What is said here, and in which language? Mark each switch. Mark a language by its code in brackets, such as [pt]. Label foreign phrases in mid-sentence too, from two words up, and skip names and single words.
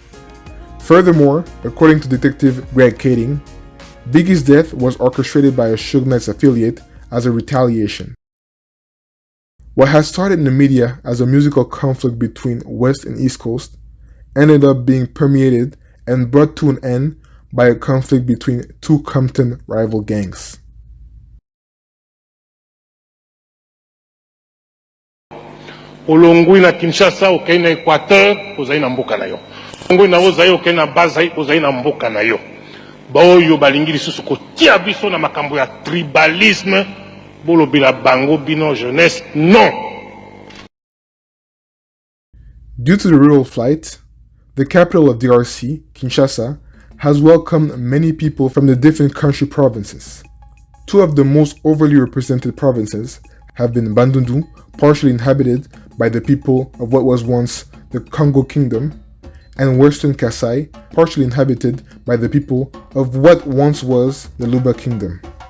[en] Furthermore, according to Detective Greg Kading, Biggie's death was orchestrated by a Suge Knight's affiliate as a retaliation. What had started in the media as a musical conflict between West and East Coast ended up being permeated and brought to an end by a conflict between two Compton rival gangs. [ln] Olongwi na Kinshasa okei na Equateur ozali na mboka na yo. Olongwi na ozali okei na Bazai ozali na mboka na yo. Baoyo balingi lisusu kotia biso na makambo ya tribalisme bolobela bango bino jeunesse non. [en] Due to the rural flight, the capital of DRC, Kinshasa, has welcomed many people from the different country provinces. Two of the most overly represented provinces have been Bandundu, partially inhabited by the people of what was once the Congo Kingdom, and Western Kasai, partially inhabited by the people of what once was the Luba Kingdom.